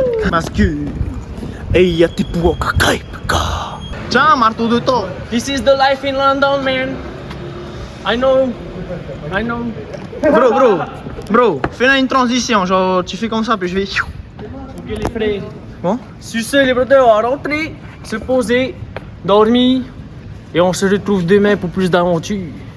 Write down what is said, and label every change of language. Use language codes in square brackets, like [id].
[fr] parce que il y a tes pouvoirs. Tiens, marteau de Thor. [en] This is the life in London, man. I know. [fr] Bro, fais là une transition, genre tu fais comme ça puis je vais. Ok les frères. Bon. Sur ce, les brothers, on va rentrer, se poser, dormir, et on se retrouve demain pour plus d'aventures.